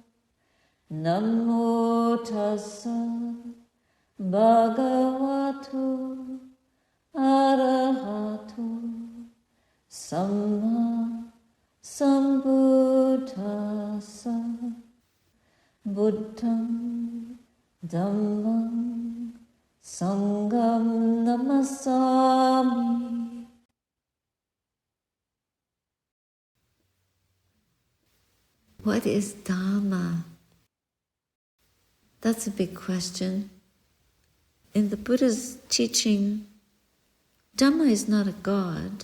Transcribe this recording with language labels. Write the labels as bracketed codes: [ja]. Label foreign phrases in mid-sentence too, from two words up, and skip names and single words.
[pi] Namo tassa bhagavato arahato samma sambuddhassa. Buddham Dhammam Sangham Namasami. [en] What is Dhamma? That's a big question. In the Buddha's teaching, Dhamma is not a god.